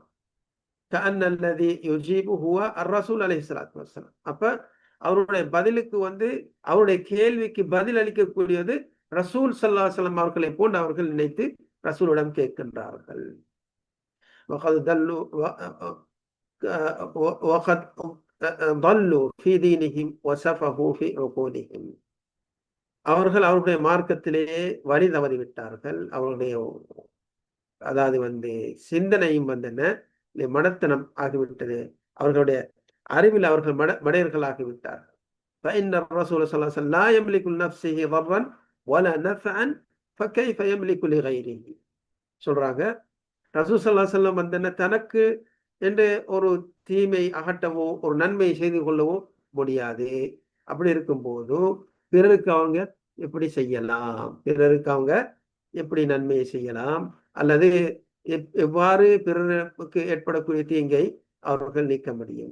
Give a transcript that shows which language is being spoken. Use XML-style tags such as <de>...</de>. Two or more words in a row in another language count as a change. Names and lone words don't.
<ar>كأن الذي يجيب هو الرسول عليه الصلاة والسلام.</ar> <ta>அப்ப அவருடைய பதிலுக்கு வந்து அவருடைய கேள்விக்கு பதில் அளிக்கக்கூடியது</ta> <ar>رسول صلى الله عليه وسلم</ar> <ta>அவர்களை போன்று அவர்கள் நினைத்து ரசூலிடம் கேட்கின்றார்கள்.</ta> <ar>وقد ضلوا وقد ضلوا في دينهم وسفهوا في عقولهم.</ar> <ta>அவர்கள் அவருடைய மார்க்கத்திலேயே வழி தவறி விட்டார்கள். அவருடைய அதாவது வந்து சிந்தனையும் வந்து என்ன மடத்தனம் ஆகிவிட்டது. அவர்களுடைய அறிவில் அவர்கள் மடையர்களாகிவிட்டார்கள்.</ta> <ar>فإن الرسول صلى الله عليه وسلم لا يملك لنفسه ضرا ولا نفعا فكيف يملك لغيره.</ar> <ta>சொல்றாங்க,</ta> <ar>رسول صلى الله عليه وسلم</ar> <ta>வந்து என்ன தனக்கு என்று ஒரு தீமை அகற்றவோ ஒரு நன்மை செய்து கொள்ளவோ முடியாது. அப்படி இருக்கும்போது பிறருக்கு அவங்க எப்படி செய்யலாம், பிறருக்கு அவங்க எப்படி நன்மையை செய்யலாம், அல்லது எவ்வாறு பிறருக்கு ஏற்படக்கூடிய தீங்கை அவர்கள் நீக்க முடியும்.</ta>